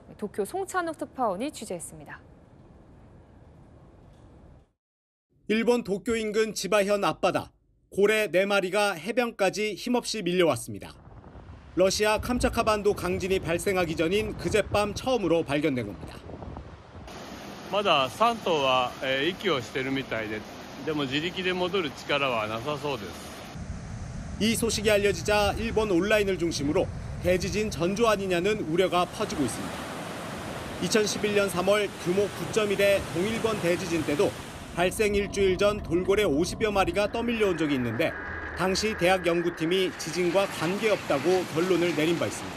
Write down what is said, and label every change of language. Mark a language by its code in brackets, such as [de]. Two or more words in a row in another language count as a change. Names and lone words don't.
[ko] 도쿄 송찬욱 특파원이 취재했습니다. 일본 도쿄 인근 지바현 앞바다, 고래 4마리가 해변까지 힘없이 밀려왔습니다. 러시아 캄차카반도 강진이 발생하기 전인 그젯밤 처음으로 발견된 겁니다. [ja] まだ3頭は息をしているみたいで、でも自力で戻る力はなさそうです。 [ko] 이 소식이 알려지자 일본 온라인을 중심으로 대지진 전조 아니냐는 우려가 퍼지고 있습니다. 2011년 3월 규모 9.1의 동일본 대지진 때도 발생 일주일 전 돌고래 50여 마리가 떠밀려온 적이 있는데 당시 대학 연구팀이 지진과 관계없다고 결론을 내린 바 있습니다.